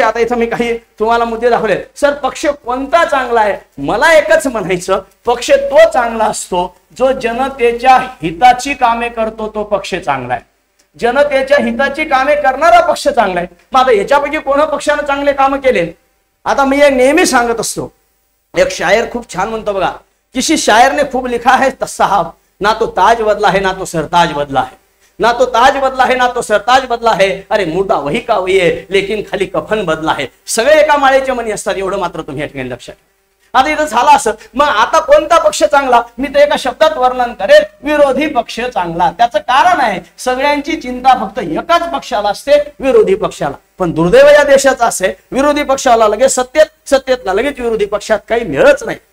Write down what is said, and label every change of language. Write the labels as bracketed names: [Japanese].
[Marathi] आता इथं मी काही तुम्हाला मुद्दे दाखवले. सर पक्ष कोणता चांगला आहे? मला एकच म्हणायचं, पक्ष तो चांगला असतो जो जनतेच्या हिताची कामे करतो, तो पक्ष चांगला आहे. जनतेच्या हिताची कामे करणारा पक्ष चांगला आहे. मग आता याच्यापैकी कोणा पक्षाने चांगले काम केले? आता मी एक नेहमी सांगत असतो, एक शायर खूप छान म्हणतो बघा, [Hindi] किसी शायर ने खूब लिखा है साहब, ना तो ताज बदला है ना तो सरताज बदला है, ना तो ताज बदला है ना तो सरताज बदला है, अरे मुर्दा वही का वही है लेकिन खाली कफन बदला है. [Marathi] सगळे एका माळेचे मणी असतात, एवढं मात्र तुम्ही या ठिकाणी लक्षात. आता इथं झालं असं, मग आता कोणता पक्ष चांगला? मी ते एका शब्दात वर्णन करेल, विरोधी पक्ष चांगला. त्याचं कारण आहे, सगळ्यांची चिंता फक्त एकाच पक्षाला असते, विरोधी पक्षाला. पण दुर्दैव या देशाचा असे, विरोधी पक्षाला लगेच सत्तेतला लगेच विरोधी पक्षात काही मिळच नाही.